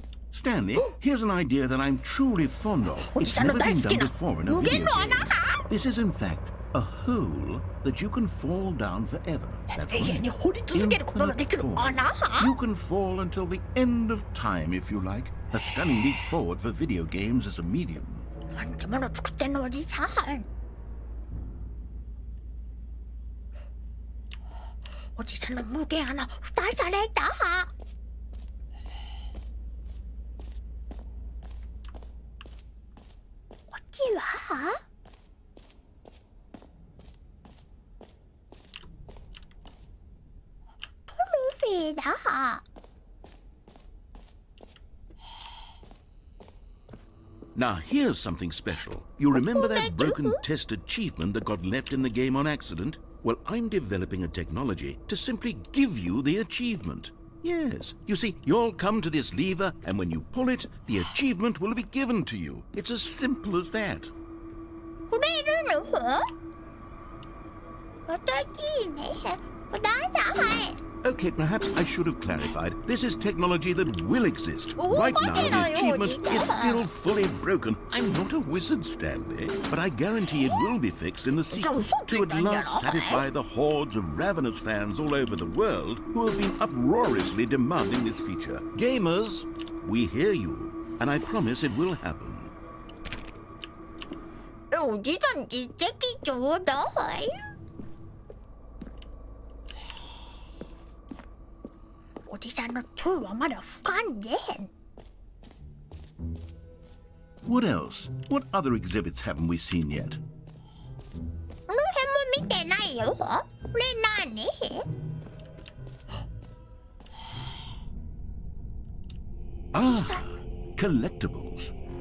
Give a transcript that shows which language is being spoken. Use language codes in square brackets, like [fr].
[en] Stanley, here's an idea that I'm truly fond of. It's never been done before in a video game. This is, in fact, a hole that you can fall down forever. That's right. Infinite fall. You can fall until the end of time, if you like. A stunning leap forward for video games as a medium. [ja] なんてもの作ってんのおじさん。おじさんの無限穴蓋された。こっちはトロフィーだ。 [en] Now, here's something special. You remember that broken test achievement that got left in the game on accident? Well, I'm developing a technology to simply give you the achievement. Yes. You see, you'll come to this lever, and when you pull it, the achievement will be given to you. It's as simple as that. [ja] くれるの？私ね、ください。 [en] Okay, perhaps I should have clarified. This is technology that will exist. Right now, the achievement is still fully broken. I'm not a wizard, Stanley, but I guarantee it will be fixed in the sequel to at last satisfy the hordes of ravenous fans all over the world who have been uproariously demanding this feature. Gamers, we hear you, and I promise it will happen. [ja] おじさん実績ちょうだい。おじさんの2はまだ俯瞰でへん。 [en] What else? What other exhibits haven't we seen yet? [ja] この辺も見てないよ。これ何？ [en] Ah, collectibles.